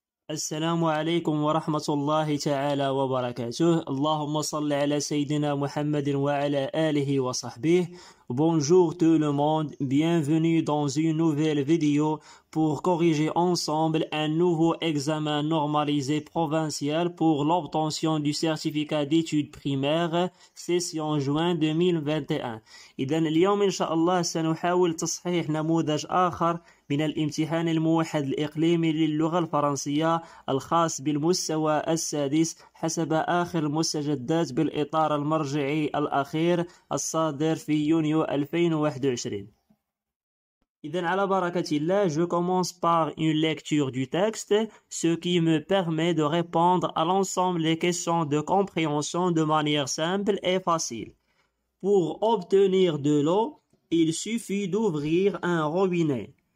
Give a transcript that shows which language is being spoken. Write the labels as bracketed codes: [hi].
[ar] السلام عليكم ورحمة الله تعالى وبركاته. اللهم صل على سيدنا محمد وعلى آله وصحبه. [fr] Bonjour tout le monde, bienvenue dans une nouvelle vidéo pour corriger ensemble un nouveau examen normalisé provincial pour l'obtention du certificat d'études primaires session juin 2021. [ar] إذن اليوم إن شاء الله سنحاول تصحيح نموذج آخر من الامتحان الموحد الإقليمي للغة الفرنسية الخاص بالمستوى السادس حسب آخر المستجدات بالإطار المرجعي الأخير الصادر في يونيو 2021. إذن على بركة الله, [fr] je commence par une lecture du texte, ce qui me permet de répondre à l'ensemble des questions de compréhension de manière simple et facile. Pour obtenir de l'eau, il suffit d'ouvrir un robinet.